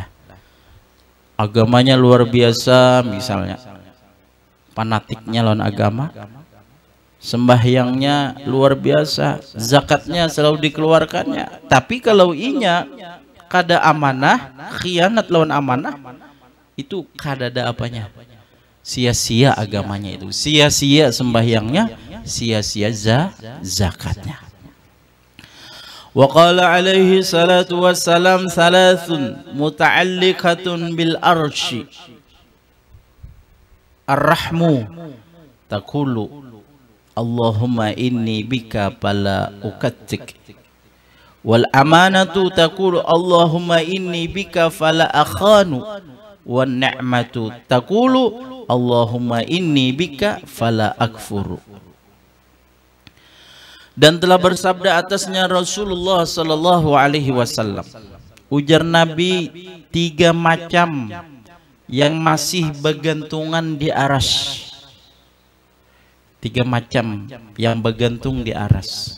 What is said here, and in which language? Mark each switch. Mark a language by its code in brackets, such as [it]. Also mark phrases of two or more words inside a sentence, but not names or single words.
[bjn] Agamanya luar biasa misalnya, fanatiknya lawan agama, sembahyangnya luar biasa, zakatnya selalu dikeluarkannya, tapi kalau inya kada amanah, khianat lawan amanah, itu kada ada apanya, sia-sia agamanya itu, sia-sia sembahyangnya, sia-sia zakatnya. [ar] وقال عليه الصلاة والسلام ثلاث متعلقات بالعرش الرحم تقول اللهم إني بك فلا أقطع والأمانة تقول اللهم إني بك فلا أخان والنعمة تقول اللهم إني بك فلا أكفر. [bjn] Dan telah bersabda atasnya Rasulullah [ar] صلى الله عليه وسلم, [bjn] ujar Nabi, 3 macam yang masih bergantungan di aras. 3 macam yang bergantung di aras.